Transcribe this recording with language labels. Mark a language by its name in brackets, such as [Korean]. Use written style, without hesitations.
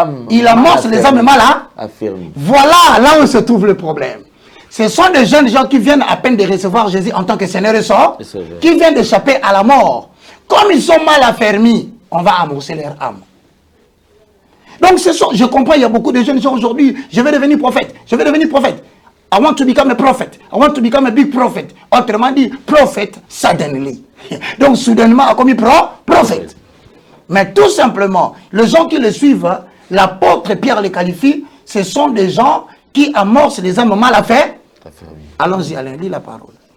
[French] Il amorce les âmes mal affermies. Voilà là où se trouve le problème. Ce sont des jeunes gens qui viennent à peine de recevoir Jésus en tant que Seigneur et Sauveur, qui viennent d'échapper à la mort. Comme ils sont mal affermis, on va amorcer leur âme. Donc je comprends, il y a beaucoup de jeunes gens aujourd'hui, je vais devenir prophète, je vais devenir prophète. [English] I want to become a prophet. I want to become a big prophet. [French] Autrement dit, prophète [English] suddenly. [French] Donc, soudainement, comme il prend, prophète. Mais tout simplement, les gens qui le suivent, l'apôtre Pierre les qualifie, ce sont des gens qui amorcent les âmes mal affaires. Allons-y, Alain, lis la parole.